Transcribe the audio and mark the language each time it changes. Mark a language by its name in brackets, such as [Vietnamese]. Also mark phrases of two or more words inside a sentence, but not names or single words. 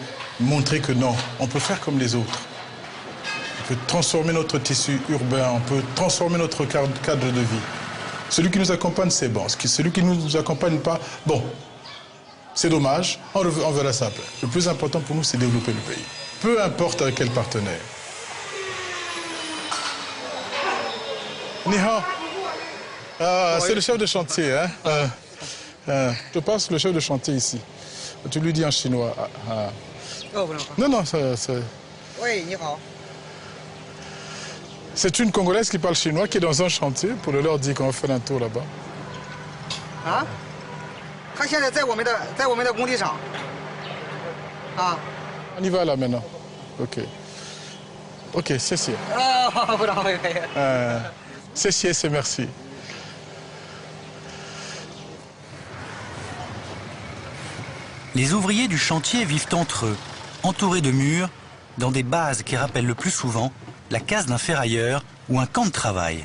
[French] Montrer que non, on peut faire comme les autres. On peut transformer notre tissu urbain, on peut transformer notre cadre de vie. Celui qui nous accompagne, c'est bon. Celui qui ne nous accompagne pas, bon, c'est dommage, on verra ça après. Le plus important pour nous, c'est développer le pays. Peu importe avec quel partenaire. [Chinese] 你好. [French] Ah, c'est le chef de chantier, je passe le chef de chantier ici. Tu lui dis en chinois. Non, c'est... Oui, [Chinese] 你好. [French] C'est une Congolaise qui parle chinois qui est dans un chantier pour leur dire qu'on va faire un tour là-bas. Ah? [Chinese] 他现在在我们的工地上。啊。 [French] On y va là maintenant. Ok. Ok, c'est. C'est merci. Les ouvriers du chantier vivent entre eux, entourés de murs, dans des bases qui rappellent le plus souvent la case d'un ferrailleur ou un camp de travail.